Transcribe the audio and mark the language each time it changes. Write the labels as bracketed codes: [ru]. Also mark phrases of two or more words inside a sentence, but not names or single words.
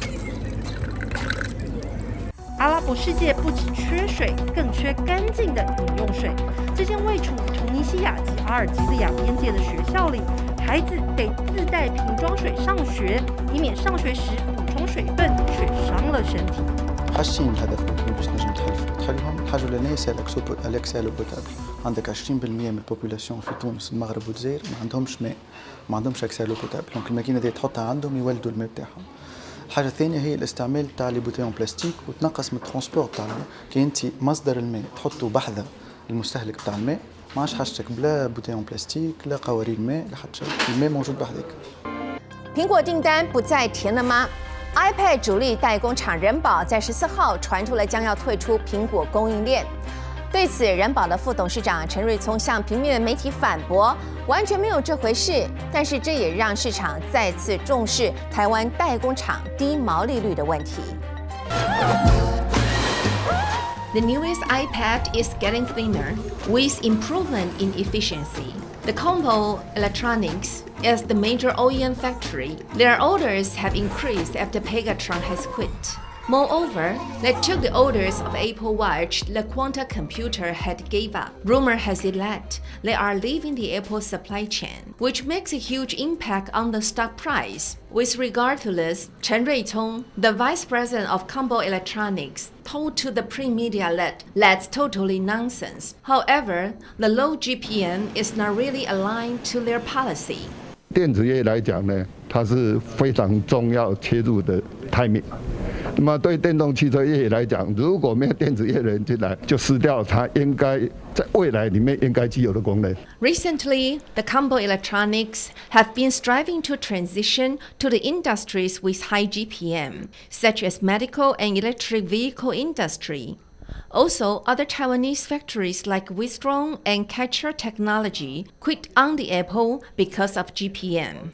[zh] 阿拉伯世界不只缺水，更缺干净的饮用水。这间位处突尼西亚及阿尔及利亚边界的学校里，孩子得自带瓶装水上学，以免上学时补充水分却伤了身体。 [ar] حاجتين الهدف ممكن باش نجم تحلهم، الحاجة الأولانية [fr] c'est l'accès à l'eau potable. [ar] عندك 20% من البوبولاسيون في تونس المغرب والجزائر ما عندهمش ماء، ما عندهمش [fr] accès à l'eau potable, [ar] دونك الماكينة دي تحطها عندهم يولدوا الماء بتاعهم. الحاجة الثانية هي الاستعمال تاع [fr] les bouteilles plastique [ar] وتنقص من الترونسبور تاع الماء، كي أنت مصدر الماء تحطه بحذا المستهلك تاع الماء، ما عادش حاجتك بلا [fr] bouteilles plastique [ar] لا قوارير ماء لا حتى شيء، الماء موجود بحذاك. [zh] 苹果订单不再甜了吗？iPad 主力代工厂人保在14号传出了将要退出苹果供应链。对此，人保的副董事长陈瑞聪向平面媒体反驳，完全没有这回事。但是这也让市场再次重视台湾代工厂低毛利率的问题。 [en] The newest iPad is getting thinner with improvement in efficiency. The Compo Electronics is the major OEM factory. Their orders have increased after Pegatron has quit. Moreover, they took the orders of Apple Watch the quantum computer had gave up. Rumor has it that they are leaving the Apple supply chain, which makes a huge impact on the stock price. With regard to this, Chen Ruitong, the vice president of Combo Electronics, told to the print media that that's totally nonsense. However, the low GPM is not really aligned to their policy. [zh] 电子业来讲呢，它是非常重要切入的 timing。那么对电动汽车业来讲，如果没有电子业的人进来，就失掉它应该在未来里面应该具有的功能。 [en] Recently, the Combo Electronics have been striving to transition to the industries with high GPM, such as medical and electric vehicle industry. Also, other Taiwanese factories like Wistron and Catcher Technology quit on the Apple because of GPM.